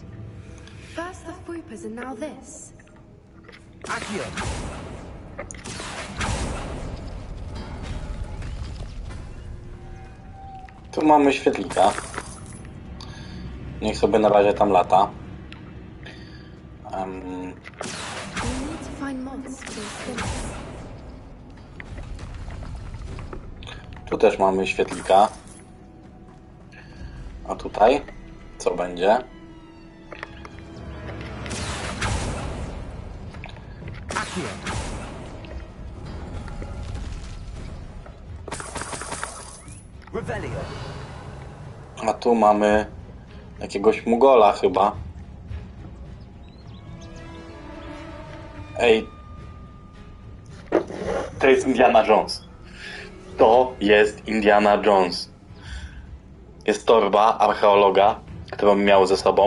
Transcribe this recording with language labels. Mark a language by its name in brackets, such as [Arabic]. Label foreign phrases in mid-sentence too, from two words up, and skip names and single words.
[English] First the Whoopers and now this. [Polish] Accio. Tu mamy świetlika. Niech sobie na razie tam lata. [English] We need to find moths for spinners. [Polish] Tu też mamy świetlika. A tutaj co będzie? Accio. Revelio. A tu mamy jakiegoś Mugola chyba. Ej. To jest Indiana Jones. To jest Indiana Jones. Jest torba archeologa, którą miał ze sobą.